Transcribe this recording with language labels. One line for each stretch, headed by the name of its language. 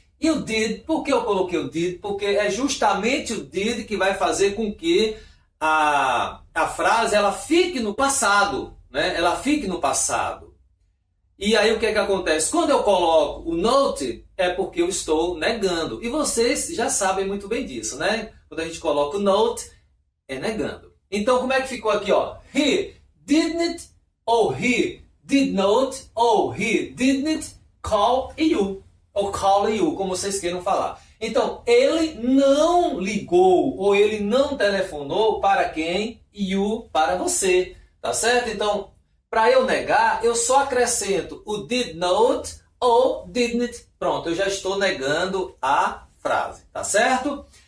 Portuguese: E o did, por que eu coloquei o did? Porque é justamente o did que vai fazer com que a frase ela fique no passado. Né? Ela fique no passado. E aí o que é que acontece? Quando eu coloco o note, é porque eu estou negando. E vocês já sabem muito bem disso, né? Quando a gente coloca o note, é negando. Então como é que ficou aqui? Ó?
English: He didn't,
Portuguese: ou
English: he did not, ou he didn't call you.
Portuguese: Ou
English: call you,
Portuguese: como vocês queiram falar. Então, ele não ligou, ou ele não telefonou para quem? You, para você. Tá certo? Então, para eu negar, eu só acrescento o did not ou didn't. Pronto, eu já estou negando a frase. Tá certo?